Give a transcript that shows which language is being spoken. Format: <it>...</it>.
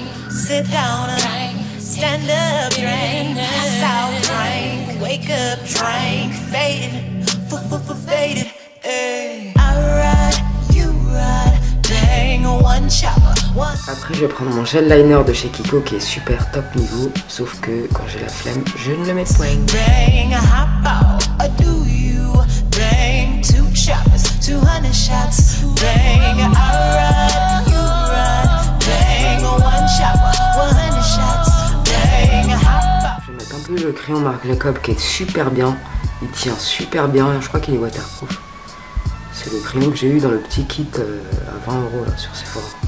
<en>Sit down, stand up, drink, pass out, drink, wake up, drink, faded, faded, ay. I ride, you ride, bang, one chopper, one.</en> <fr>Après, je vais prendre mon gel liner de chez Kiko qui est super top niveau, sauf que quand j'ai la flemme, je ne le mets point.</fr> <en>Bang, hop out, do you, bang, two choppers, 200 shots, bang, I ride, you ride, bang, one chopper, 100 shots, bang, hop out.</en> <fr>Je vais mettre un peu le crayon Marc Jacob qui est super bien, il tient super bien, je crois qu'il est waterproof. C'est le crayon que j'ai eu dans le petit kit à 20 € là sur Sephora.</fr>